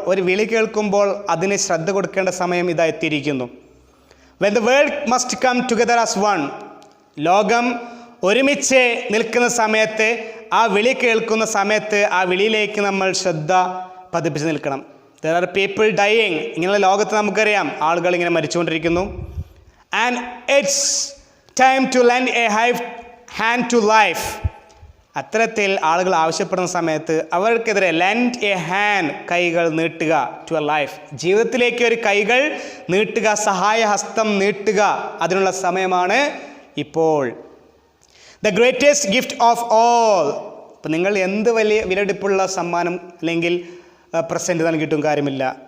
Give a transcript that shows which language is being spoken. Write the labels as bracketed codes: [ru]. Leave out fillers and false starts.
[ml] ഒരു വിളി കേൾക്കുമ്പോൾ അതിന് ശ്രദ്ധ കൊടുക്കേണ്ട സമയം ഇതാ എത്തിയിരിക്കുന്നു. [en] When the world must come together as one. [ml] ലോകം ഒരുമിച്ച് നിൽക്കുന്ന സമയത്ത്, ആ വിളി കേൾക്കുന്ന സമയത്ത് ആ വിളിയിലേക്ക് നമ്മൾ ശ്രദ്ധ പതിപ്പിച്ച് നിൽക്കണം. [en] There are people dying. [ml] ഇങ്ങനെയുള്ള ലോകത്ത് നമുക്കറിയാം ആളുകൾ ഇങ്ങനെ മരിച്ചുകൊണ്ടിരിക്കുന്നു. [en] And it's time to lend a hand to life. [ml] അത്തരത്തിൽ ആളുകൾ ആവശ്യപ്പെടുന്ന സമയത്ത് അവർക്കെതിരെ [en] lend a hand, [ml] കൈകൾ നീട്ടുക, [en] to a life, [ml] ജീവിതത്തിലേക്ക് ഒരു കൈകൾ നീട്ടുക, സഹായഹസ്തം നീട്ടുക, അതിനുള്ള സമയമാണ് ഇപ്പോൾ. [en] The greatest gift of all. [ml] അപ്പം നിങ്ങൾ എന്ത് വലിയ വിലപിടിപ്പുള്ള സമ്മാനം അല്ലെങ്കിൽ പ്രസൻറ്റ് നൽകിയിട്ടും കാര്യമില്ല.